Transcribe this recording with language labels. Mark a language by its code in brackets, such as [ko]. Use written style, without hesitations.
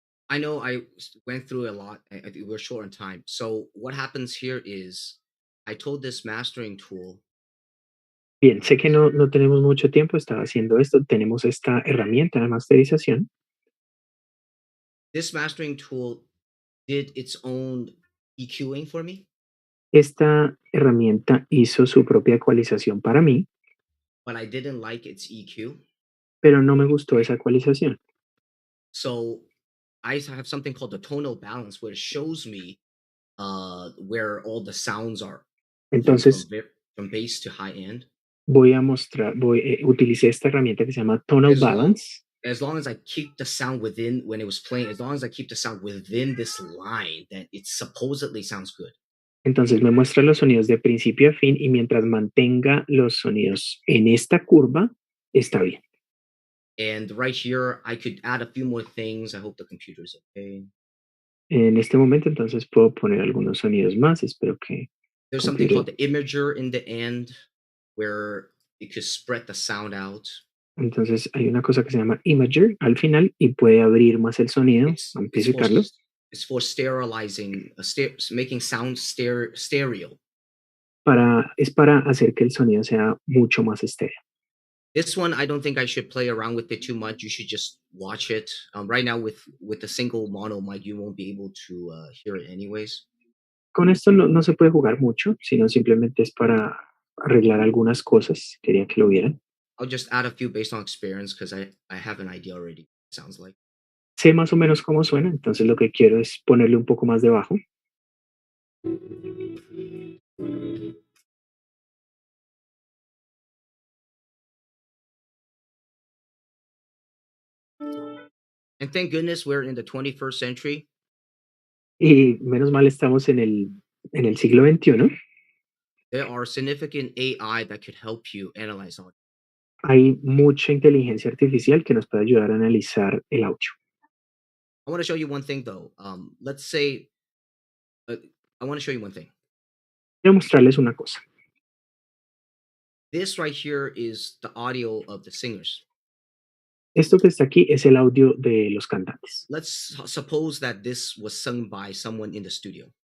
[en] I know went through a lot. I think we're short on time. So what happens here is I told this mastering tool. [es] Bien, sé que no tenemos mucho tiempo, estaba haciendo esto, tenemos esta herramienta de masterización. [en] This mastering tool did its own EQing for me, [es] Esta herramienta hizo su propia ecualización para mí, [en] but I didn't like its EQ. [es] pero no me gustó esa ecualización. [en] So I have something called the tonal balance where it shows me where all the sounds are coming [es] Entonces [en] from bass to high end. [es] voy a mostrar, utilicé esta herramienta que se llama Tonal [en] As long- [es] Balance. [en] As long as I keep the sound within when it was playing, as long as I keep the sound within this line, that it supposedly sounds good. [es] Entonces me muestra los sonidos de principio a fin y mientras mantenga los sonidos en esta curva, está bien. [en] And right here, I could add a few more things. I hope the computer's okay. [es] En este momento entonces puedo poner algunos sonidos más, espero que... [en] There's something called the imager in the end where you could spread the sound out. [es] Entonces hay una cosa que se llama imager al final y puede abrir más el sonido, amplificarlo. [en] It's for sterilizing, making sound stereo. [es] Es para hacer que el sonido sea mucho más estéreo. [en] This one, I don't think I should play around with it too much. You should just watch it. Right now, with a single mono mic, you won't be able to hear it anyways. [es] Con esto no se puede jugar mucho, sino simplemente es para arreglar algunas cosas. Quería que lo vieran. [en] I'll just add a few based on experience because I have an idea already. It sounds like. [es] Sé más o menos cómo suena, entonces lo que quiero es ponerle un poco más de bajo. [en] And thank goodness we're in the 21st century. [es] Y menos mal estamos en el siglo XXI. [en] There are significant AI that could help you analyze audio. [es] Hay mucha inteligencia artificial que nos puede ayudar a analizar el audio. [en] I want to show you one thing though. Let's say, I want to show you one thing. [es] Quiero mostrarles una cosa. [en] This right here is the audio of the singers. [es] Esto que está aquí es el audio de los cantantes. [en] Let's suppose that this was sung by someone in the studio.